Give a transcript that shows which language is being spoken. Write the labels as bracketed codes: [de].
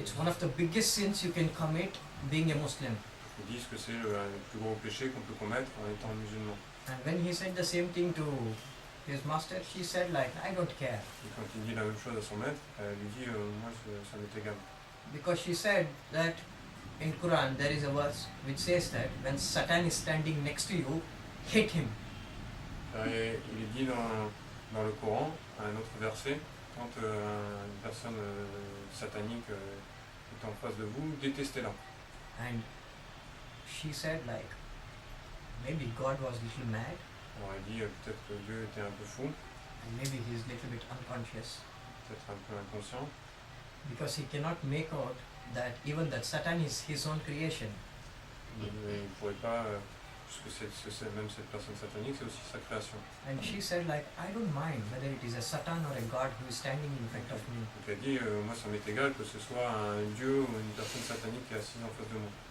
[en] It's one of the biggest sins you can commit being a Muslim. [fr] ils disent que c'est le plus gros péché qu'on peut commettre en étant musulman. [en] And when he said the same thing to his master, she said like, I don't care. [fr] Et quand il dit la même chose à son maître, elle lui dit moi ça m'est égal. [en] Because she said that in Quran there is a verse which says that when Satan is standing next to you, hit him. [fr] Et il est dit dans le Coran, un autre verset, quand une personne satanique est en face de vous, détestez-la. [en] And she said like, maybe God was a little mad, [fr] Alors elle dit peut-être que Dieu était un peu fou, [en] and maybe he is a little bit unconscious, [fr] peut-être un peu inconscient, [en] because he cannot make out that even that Satan is his own creation. [fr] il ne pourrait pas, puisque même cette personne satanique, c'est aussi sa création. [en] And she said like, I don't mind whether it is a Satan or a God who is standing in front of me. [fr] Donc elle dit, moi ça m'est égal que ce soit un dieu ou une personne satanique qui est assise en face de moi.